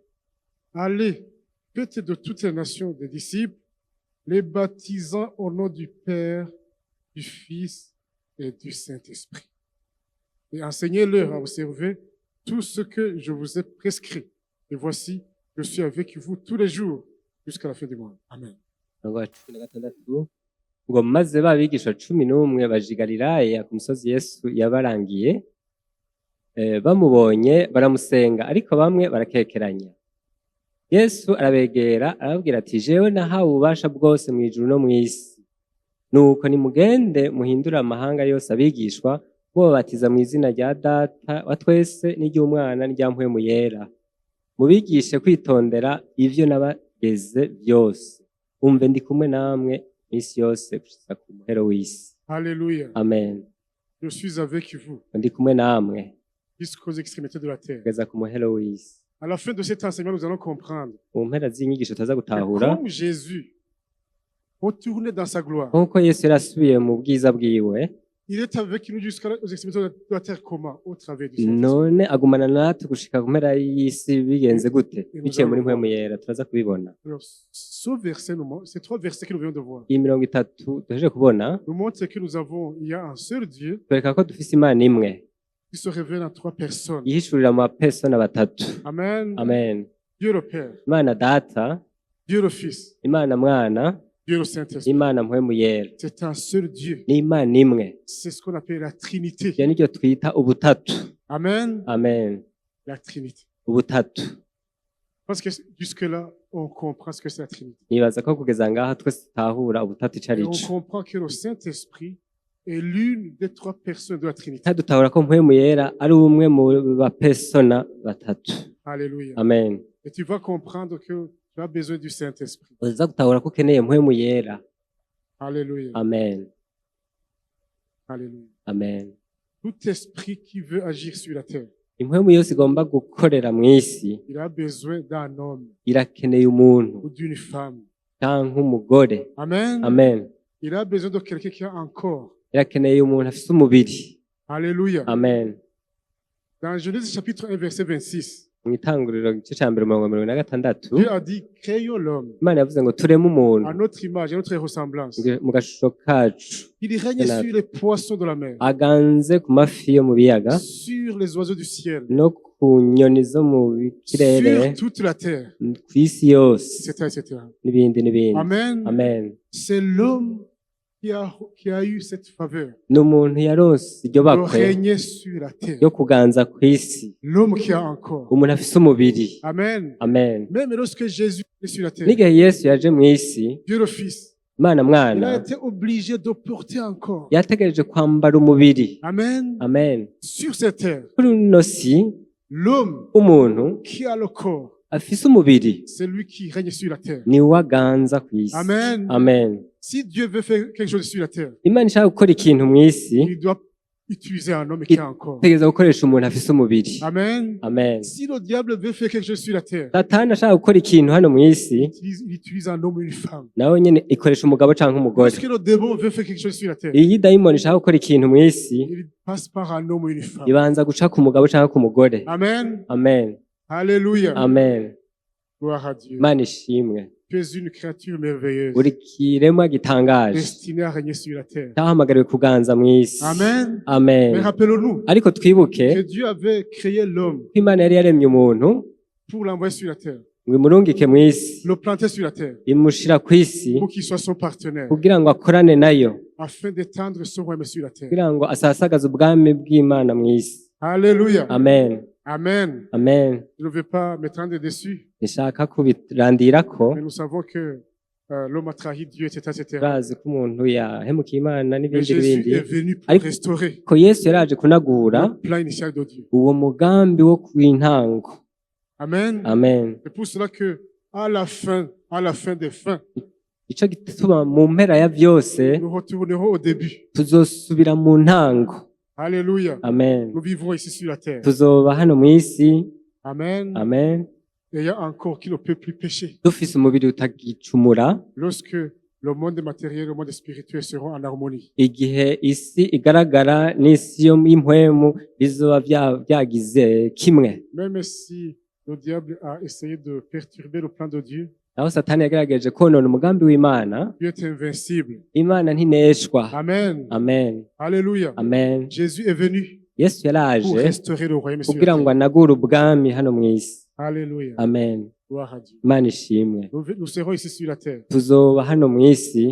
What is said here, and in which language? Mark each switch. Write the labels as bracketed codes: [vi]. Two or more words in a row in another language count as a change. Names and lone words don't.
[fr] Allez, faites de toutes les nations des disciples, les baptisant au nom du Père, du Fils et du Saint-Esprit. Et enseignez-leur à observer tout ce que je vous ai prescrit. Et voici, je suis avec vous tous les jours jusqu'à la fin du monde. Amen. [rn] Umurongo wa 16 ngo maze ba bigisha 11 baja i Galilaya ku musozi Yesu yabarangiye, bamubonye baramusenga, ariko bamwe barakekeranya. Yesu arabegera arababwira ati, jewe nahawe ububasha bwose mu ijuru no mw'isi. Nuko nimugende muhindure amahanga yose abigishwa, mubabatiza mu izina rya Data wa twese n'iry'Umwana n'irya Mpwemu Yera. Mubigishe kwitondera ivyo nabageze byose. Umve ndi kumwe namwe isi yose gushitsa ku muhero w'isi. [fr] Alléluia. Amen. Je suis avec vous [rn] Ndi kumwe namwe [fr] jusqu'aux extrémités de la terre. [rn] kugeza ku muhero w'isi. [fr] À la fin de cet enseignement, nous allons comprendre [rn] Mu mpera z'inyigisho tuza [fr] que [rn] gutahura [fr] comme Jésus retourné dans sa gloire, [rn] nk'uko Yesu yarasubiye mu bwiza bwiwe, [fr] il est avec nous jusqu'aux extrémités de la terre. Comment? Au travers du Saint-Esprit. [rn] none agumana natwe gushika ku mpera y'isi bigenze gute? Biciye muri Mpwemu Yera turaza kubibona. [fr] Alors, ce verset ces trois versets que nous venons de voir, [rn] Iyi 30 duhejeje kubona [fr] nous montrent que il y a un seul Dieu [rn] twereka ko dufise Imana imwe [fr] qui se révèle en trois personnes. [rn] yihishurira mu bapesona batatu. Amen. Amen. [fr] Dieu le Père, [rn] Imana Data, [fr] Dieu le Fils, [rn] Imana Mwana, [fr] Dieu le Saint-Esprit. [rn] Imana Mpwemu Yera. [fr] C'est un seul Dieu. [rn] Ni Imana imwe. [fr] C'est ce qu'on appelle la Trinité. [rn] Iyo niryo twita ubutatu. Amen. Amen. [fr] La Trinité. [rn] Ubutatu. [fr] Parce que jusque-là, on comprend ce que c'est la Trinité. [rn] Nibaza ko kugeza ngaha twese tutahura ubutatu ico [fr] Et [rn] ari [fr] on [rn] co. [fr] comprend que le Saint-Esprit est l'une des trois personnes de la Trinité. [rn] Kandi dutahura ko Mpwemu Yera ari umwe mu bapesona batatu. Alléluia. Amen. [fr] Et tu vas comprendre que tu as besoin du Saint-Esprit. [rn] Uza gutahura ko ukeneye Mpwemu Yera. Alléluia. Amen. Alléluia. Amen. [fr] Tout esprit qui veut agir sur la terre, [rn] Impwemu yose igomba gukorera mw'isi [fr] il a besoin d'un homme [rn] irakeneye umuntu [fr] ou d'une femme. [rn] canke umugore. Amen. Amen. [fr] Il a besoin de quelqu'un qui a un corps. [rn] Irakeneye umuntu afise umubiri. Alléluia. Amen. [fr] Dans Genèse chapitre 1, verset 26, [rn] Mu itanguriro igice ca mbere 26, [fr] Dieu a dit, créons l'homme [rn] Imana yavuze ngo tureme umuntu [fr] à notre image, à notre ressemblance. [rn] mu gashusho kacu, [fr] Il règne sur les poissons de la mer, [rn] aganze ku mafi yo mu biyaga [fr] sur les oiseaux du ciel, [rn] no ku nyoni zo mu kirere, [fr] sur toute la terre, [rn] kw'isi yose [fr] etc., etc. [rn] n'ibindi n'ibindi. Amen. Amen. [fr] C'est l'homme qui a eu cette faveur [rn] Ni umuntu yaronse iryo [fr] de [rn] bakwe [fr] régner sur la terre. [rn] yo kuganza kw'isi, [fr] L'homme qui a un corps. [rn] umuntu afise umubiri. Amen. Amen. [fr] Même lorsque Jésus est sur la terre, [rn] N'igihe Yesu yaje mw'isi, [fr] Dieu le Fils, [rn] Imana [fr] il a [rn] Mwana [fr] été obligé de porter un corps. [rn] yategereje kwambara umubiri. Amen. Amen. [fr] Sur cette terre, [rn] Kuri ino si, [fr] l'homme [rn] umuntu [fr] qui a le corps, [rn] afise umubiri [fr] c'est lui qui règne sur la terre. [rn] ni we aganza kw'isi. Amen. Amen. [fr] Si Dieu veut faire quelque chose sur la terre, [rn] Imana ishaka gukora ikintu mw'isi, il doit utiliser un homme qui a un corps. itegereza gukoresha umuntu afise umubiri. Amen. Amen. [fr] Si le diable veut faire quelque chose sur la terre, [rn] satani ashaka gukora ikintu hano mu isi [fr] il utilise un homme ou une femme. [rn] nawe nyene ikoresha umugabo canke umugore. [fr] Lorsque le démon veut faire quelque chose sur la terre, [rn] iyi dayimoni ishaka gukora ikintu mu isi [fr] il passe par un homme ou une femme. [rn] ibanza guca ku mugabo canke ku mugore. Amen. Amen. Alléluia. Amen. [fr] Gloire à Dieu. [rn] Imana ishimwe. [fr] Tu es une créature merveilleuse, [rn] uri kiremwa gitangaje [fr] destinée à régner sur la terre. [rn] cyahamagariwe kuganza mu isi. Amen. Amen. [fr] Mais rappelons-nous [rn] ariko twibuke [fr] que Dieu avait créé l'homme [rn] ko Imana yari yaremye umuntu [fr] pour l'envoyer sur la terre, [rn] ngo imurungike mu isi [fr] le planter sur la terre, [rn] imushira ku isi [fr] pour qu'il soit son partenaire, [rn] kugira ngo akorane nayo [fr] afin d'étendre son royaume sur la terre. [rn] kugira ngo asasagaze ubwami bw'Imana mu isi. Alléluia. Amen. Amen. Amen. [fr] Je ne veux pas m'étendre dessus, [rn] Nishaka kubirandirako [fr] mais nous savons que l'homme a trahi Dieu, etc., etc. [rn] turazi ko umuntu yahemukiye Imana [fr] Mais [rn] n'ibindi [fr] Jésus [rn] n'ibindi [fr] est venu pour [rn] Ariko- [fr] restaurer [rn] ko Yesu yaraje kunagura [fr] le plan initial de Dieu. [rn] uwo mugambi wo kw'intango. Amen. Amen. [fr] C'est pour cela que à la fin des fins, [rn] Ico gituma mu mpera ya vyose [fr] nous retournerons au début. [rn] tuzosubira mu ntango. Alléluia. Amen. [fr] Nous vivrons ici sur la terre. [rn] Tuzoba hano mu isi. Amen. Amen. [fr] Et il y a encore qui ne peut plus pécher. [rn] Dufise umubiri utagicumura [fr] Lorsque le monde matériel et le monde spirituel seront en harmonie. [rn] igihe isi igaragara n'isi yo y'impwemu bizoba vyagize kimwe. [fr] Même si le diable a essayé de perturber le plan de Dieu, [rn] Aho Satani yagerageje konona umugambi w'Imana, [fr] Dieu est invincible. [rn] Imana ntineshwa. Amen. Amen. Alléluia. Amen. [fr] Jésus est venu [rn] Yesu [fr] pour [rn] yaraje [fr] restaurer le royaume sur la [rn] kugira ngo [fr] terre. [rn] anagure ubwami hano mu isi. Alléluia. Amen. [fr] Gloire à Dieu. [rn] Imana ishimwe. [fr] Nous serons ici sur la terre. [rn] Tuzoba hano mu isi